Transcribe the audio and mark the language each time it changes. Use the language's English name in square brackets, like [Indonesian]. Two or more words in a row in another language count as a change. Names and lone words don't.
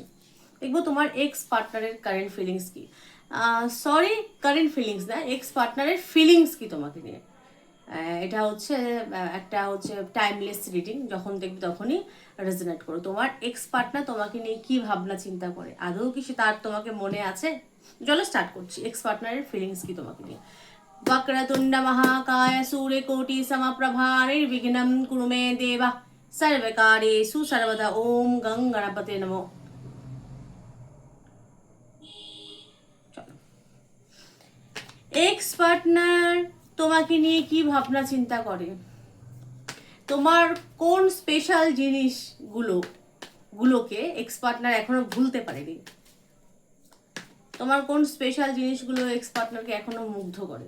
[Bangla] দেখবো তোমার [English] ex partner's current feelings [Bangla] কি। সরি, [English] current feelings [Bangla] না, [English] ex partner's feelings [Bangla] কি তোমাকে নিয়ে। এটা হচ্ছে একটা হচ্ছে [English] timeless reading, [Bangla] যখন দেখবে তখনই রেজোনেট করো। তোমার এক্স পার্টনার তোমাকে নিয়ে কি ভাবনা চিন্তা করে, আদৌ কি সে তার তোমাকে মনে আছে। চলো স্টার্ট করছি, [English] ex partner's feelings [Bangla] কি তোমাকে নিয়ে। [Sanskrit] वक्रतुंड महाकाय सूर्यकोटि समप्रभा निर्विघ्नं कुरु मे देव सर्वकार्येषु सर्वदा ओम गं गणपते नमो। [English] ex partner [Bangla] তোমাকে নিয়ে কি ভাবনা চিন্তা করে, তোমার কোন স্পেশাল জিনিসগুলোকে [English] ex partner [Bangla] এখনো ভুলতে পারেনি, তোমার কোন স্পেশাল জিনিসগুলো [English] ex partner-কে [Bangla] এখনো মুগ্ধ করে।